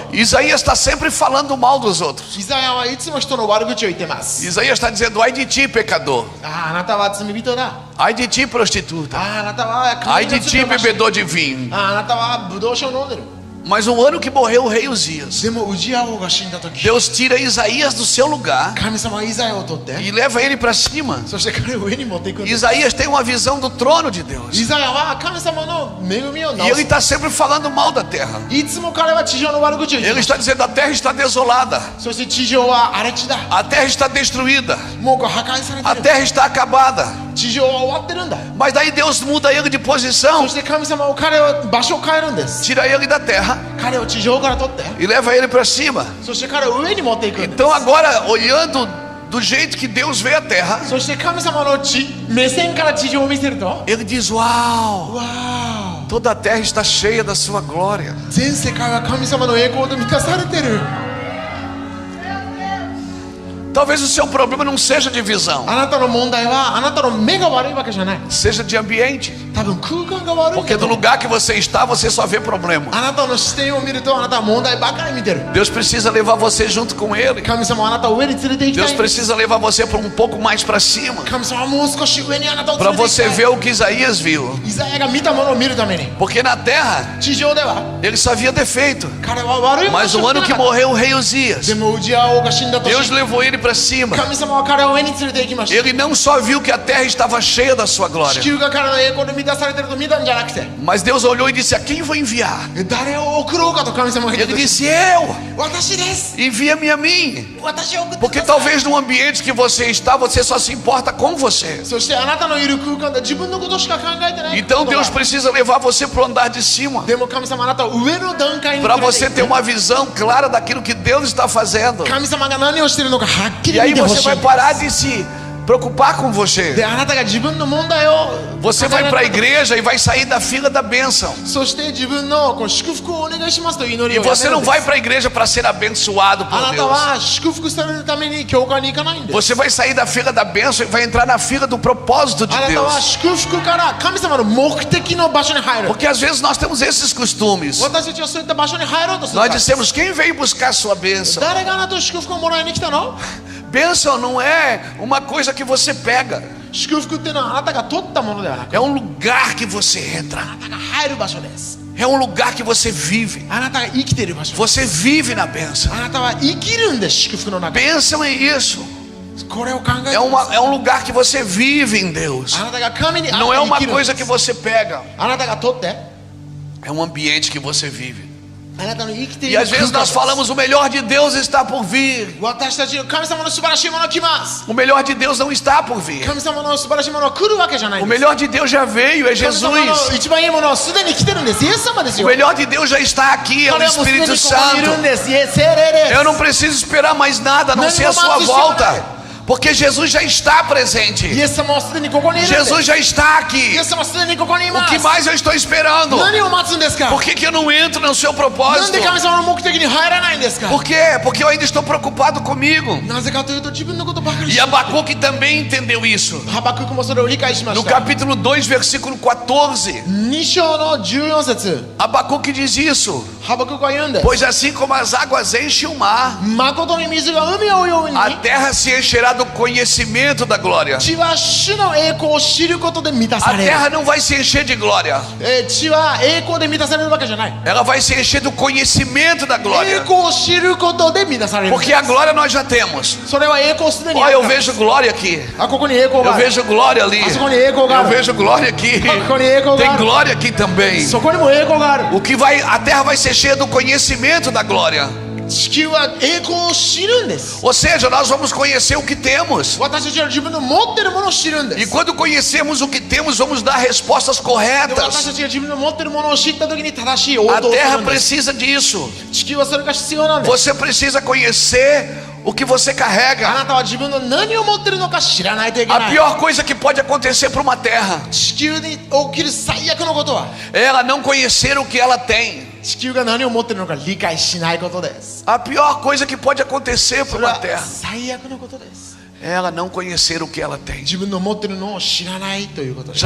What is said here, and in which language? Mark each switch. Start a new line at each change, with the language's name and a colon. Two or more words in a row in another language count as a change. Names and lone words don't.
Portuguese: Isaías está sempre falando mal dos outros.
Japanese: イザヤはいつも人の悪口を言ってます。
Portuguese: Isaías está dizendo: ai de ti, pecador.
Japanese: あなたは罪人だ。
Portuguese: Ai de ti, prostituta.
Japanese: あなたは
Portuguese: Ai
Japanese: 神
Portuguese: de
Japanese: の罪
Portuguese: ti,
Japanese: を犯して
Portuguese: bebedor de vinho.
Japanese: あなたはブドウ酒を飲んでる。
Portuguese: Mas no ano que morreu o rei Uzias,
Japanese: でもウジヤ王が死んだ時、
Portuguese: Deus tira Isaías do seu lugar
Japanese: 神様はイザヤを取って、
Portuguese: e leva ele para cima.
Japanese: そして彼を上に持っていくんです。
Portuguese: Isaías tem uma visão do trono de Deus.
Japanese: イザヤは神様の恵みを
Portuguese: E
Japanese: 直
Portuguese: ele
Japanese: す。
Portuguese: está sempre falando mal da terra.
Japanese: いつも彼は地上の悪口を言って
Portuguese: Ele
Japanese: ます
Portuguese: está dizendo: a terra está desolada,
Japanese: そして地上は荒れ地だ。
Portuguese: a terra está destruída,
Japanese: もうこう破壊され
Portuguese: a
Japanese: てる。
Portuguese: terra está acabada.
Japanese: 地上は終わってるんだ。
Portuguese: Mas daí Deus muda ele de
Japanese: そ
Portuguese: posição,
Japanese: して神様を彼を場所を変えるんです。
Portuguese: tira ele da terra
Japanese: 彼を地上から取って、
Portuguese: e leva ele para cima.
Japanese: そして彼を上に持っていくんです。
Portuguese: Então agora, olhando do jeito que Deus vê a terra,
Japanese: そして神様の目線から地上を見せると、
Portuguese: ele diz: uau,
Japanese: わー、
Portuguese: toda a terra está cheia da sua glória.
Japanese: 全世界は神様の栄光で満たされてる。
Portuguese: Talvez o seu problema não seja de visão,
Japanese: あなたの問題はあなたの目が悪いわけじゃない。
Portuguese: seja de ambiente.
Japanese: 多分空間が悪いん
Portuguese: Porque
Japanese: だ
Portuguese: do
Japanese: と。
Portuguese: lugar que você está, você só vê problema.
Japanese: あなたの視点を見るとあなたは問題ばかり見てる。
Portuguese: Deus precisa levar você junto com ele.
Japanese: 神様はあなたを上に連れて行きた
Portuguese: Deus
Japanese: いんです。
Portuguese: precisa levar você para um pouco mais para cima,
Japanese: 神様はもう少し上にあなたを
Portuguese: para
Japanese: 連れて行き
Portuguese: você
Japanese: たい。
Portuguese: ver o que Isaías viu.
Japanese: イザヤが見たものを見るために、
Portuguese: Porque na terra
Japanese: 地上では
Portuguese: ele só via defeito.
Japanese: 彼は悪いものを
Portuguese: Mas
Japanese: 知っ
Portuguese: no
Japanese: て
Portuguese: ano
Japanese: な
Portuguese: que
Japanese: かった。
Portuguese: morreu o rei Uzias,
Japanese: でもウジヤ王が死んだ年、
Portuguese: Deus levou ele para cima.
Japanese: 神様は彼を上に連れて行きました。
Portuguese: Ele não só viu que a terra estava cheia da sua
Japanese: 地
Portuguese: glória,
Japanese: 球が彼の栄光で満たされてると見たんじゃなくて、
Portuguese: mas Deus olhou e disse: a quem vou enviar?
Japanese: 誰を送ろうかと神様が言
Portuguese: Ele
Japanese: って、
Portuguese: disse: eu,
Japanese: 私です。
Portuguese: envia-me a mim.
Japanese: 私を送ってく
Portuguese: Porque
Japanese: ださい。
Portuguese: talvez no ambiente que você está, você só se importa com você.
Japanese: そしてあなたのいる空間で自分のことしか考えてない。
Portuguese: Então Deus precisa levar você para o andar de cima,
Japanese: でも神様あなたを上の段階に
Portuguese: para
Japanese: 連れて
Portuguese: você
Japanese: 行っ
Portuguese: ter
Japanese: て、
Portuguese: uma visão clara daquilo que Deus está fazendo.
Japanese: 神様が何をしているのかはっき
Portuguese: E
Japanese: り
Portuguese: aí
Japanese: 見てほ
Portuguese: você
Japanese: しい。
Portuguese: vai parar de se preocupar com você.
Japanese: であなたが自分の問題を
Portuguese: Você vai para a igreja e vai sair da fila da bênção.
Japanese: そして自分のこの祝福をお願いしますという祈
Portuguese: E
Japanese: りをやめ
Portuguese: você
Japanese: る
Portuguese: não
Japanese: んです。
Portuguese: vai para a igreja para ser abençoado
Japanese: あ
Portuguese: por
Japanese: なた
Portuguese: Deus.
Japanese: は祝福されるために教会に行かないんです。
Portuguese: Você vai sair da fila da bênção e vai entrar na fila do propósito de
Japanese: あなたは
Portuguese: Deus.
Japanese: 祝福から神様の目的の場所に入る。
Portuguese: Porque às vezes nós temos esses costumes.
Japanese: 私たちはそういった場所に入ろうとする
Portuguese: Nós
Japanese: から。
Portuguese: dissemos: quem veio buscar a sua bênção?
Japanese: 誰があなたと祝福をもらいに来たの？
Portuguese: Bênção não é uma coisa que você pega.
Japanese: 祝福っていうのはあなたが取ったものではなく、
Portuguese: É um lugar que você entra.
Japanese: あなたが入る場所です。
Portuguese: É um lugar que você vive.
Japanese: あなたが生きている場所。
Portuguese: Você vive na bênção.
Japanese: あなたは生きるんです、祝福の中。
Portuguese: Bênção é isso.
Japanese: これを考えて
Portuguese: É um lugar que você vive em Deus.
Japanese: あなたが神にあ
Portuguese: Não é
Japanese: って生
Portuguese: uma
Japanese: きるん
Portuguese: coisa
Japanese: で
Portuguese: que
Japanese: す
Portuguese: você pega.
Japanese: あなたが取って
Portuguese: É um ambiente que você vive.
Japanese: あなたの生きてい
Portuguese: E
Japanese: る
Portuguese: às vezes
Japanese: 空間
Portuguese: nós
Japanese: です
Portuguese: falamos: o melhor de Deus está por vir.
Japanese: 私たちの神様の素晴らしいものが来ます
Portuguese: O melhor de Deus não está por vir.
Japanese: 神様の素晴らしいものが来るわけじゃない
Portuguese: O
Japanese: んです
Portuguese: melhor de Deus já veio, é
Japanese: 神様の
Portuguese: Jesus.
Japanese: 一番いいものはすでに来てるんですイエス様です
Portuguese: O
Japanese: よ
Portuguese: melhor de Deus já está aqui, é
Japanese: 彼
Portuguese: o
Japanese: はもうすでに
Portuguese: Espírito
Japanese: ここにいるん
Portuguese: Santo.
Japanese: ですイエス聖霊です
Portuguese: Eu não preciso esperar mais nada a não ser a sua volta. Porque Jesus já está
Japanese: イ
Portuguese: presente.
Japanese: エス様はすでにここにいるんです
Portuguese: Jesus já está aqui.
Japanese: イエス様はすでにここにい
Portuguese: O
Japanese: ます
Portuguese: que mais eu estou esperando?
Japanese: 何を待つんですか
Portuguese: Por que eu não entro no seu
Japanese: なん
Portuguese: propósito?
Japanese: で神様の目的に入らないんですか
Portuguese: Por quê? Porque eu ainda estou preocupado comigo.
Japanese: なぜかというと自分のことばかり
Portuguese: E Abacuque também entendeu isso.
Japanese: ハバククもそれを理解しま
Portuguese: No
Japanese: した
Portuguese: capítulo 2, versículo 14,
Japanese: 2 章の14節
Portuguese: Abacuque diz isso.
Japanese: ハバククは言うんです
Portuguese: Pois assim como as águas enchem o mar,
Japanese: 誠に水が海を覆うように
Portuguese: a terra se encherá do conhecimento da glória.
Japanese: 地は主の栄光を知ることで満たさ
Portuguese: A
Japanese: れる
Portuguese: terra não vai se encher de glória.
Japanese: 地は栄光で満たされるわけじゃない
Portuguese: Ela vai se encher do conhecimento da
Japanese: 栄
Portuguese: glória.
Japanese: 光を知ることで満たされる
Portuguese: Porque a glória nós já temos.
Japanese: それは栄光すでにあ
Portuguese: Olha,
Japanese: る
Portuguese: eu
Japanese: から
Portuguese: vejo glória aqui.
Japanese: あここに栄光
Portuguese: Eu
Japanese: がある
Portuguese: vejo glória ali.
Japanese: あそこに栄光があ
Portuguese: Eu
Japanese: る
Portuguese: vejo glória aqui.
Japanese: ここに栄光が
Portuguese: Tem
Japanese: ある
Portuguese: glória aqui também.
Japanese: そこにも栄光がある
Portuguese: O que vai, a terra vai ser cheia do conhecimento da glória.
Japanese: 地球は栄光を知るんです
Portuguese: Ou seja, nós vamos conhecer o que temos.
Japanese: 私たちは自分の持ってるものを知るんで
Portuguese: E
Japanese: す
Portuguese: quando conhecemos o que temos, vamos dar respostas
Japanese: で私
Portuguese: corretas.
Japanese: たちが自分の持ってるものを知った時に正しい応
Portuguese: A
Japanese: 答をす
Portuguese: terra
Japanese: るんです
Portuguese: precisa disso.
Japanese: 地球はそれが必要なんです
Portuguese: Você precisa conhecer o que você
Japanese: あ
Portuguese: carrega.
Japanese: なたは自分の何を持ってるのか知らないといけ
Portuguese: A
Japanese: ない
Portuguese: pior coisa que pode acontecer para uma terra
Japanese: 地球に起きる最悪のことは
Portuguese: é ela não conhecer o que ela tem.
Japanese: 地球が何を持ってるのか理解しないことです
Portuguese: A pior coisa que pode acontecer
Japanese: そ
Portuguese: para
Japanese: れ
Portuguese: uma
Japanese: は
Portuguese: terra
Japanese: 最悪のことです
Portuguese: é ela não conhecer o que ela tem.
Japanese: 自分の持ってるのを知らないということです